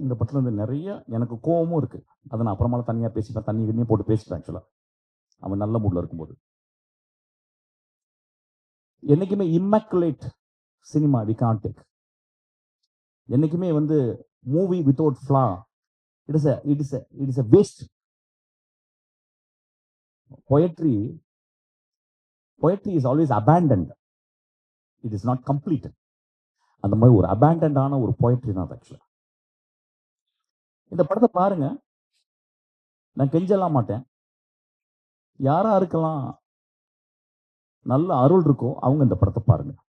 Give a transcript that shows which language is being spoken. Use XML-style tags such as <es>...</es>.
<ta>இந்த படத்துல இருந்து நிறைய எனக்கு கோவமும் இருக்கு. அதை நான் அப்புறமால தனியா பேசிப்பேன். தண்ணி போட்டு பேசிப்பேன். ஆக்சுவலா அவன் நல்ல மூட்ல இருக்கும்போது. என்னைக்குமே</ta> <en>Immaculate cinema we can't take.</en> <ta>என்னைக்குமே வந்து</ta> <en>Movie without flaw it is a waste. Poetry is always abandoned. It is not completed.</en> <ta>அந்த மாதிரி ஒரு abandoned ஆன ஒரு poetry தான் ஆக்சுவலா. இந்த படத்தை பாருங்க. நான் கெஞ்சலாம் மாட்டேன். யாரா இருக்கலாம் நல்ல அருள் இருக்கோ அவங்க இந்த படத்தை பாருங்க.</ta>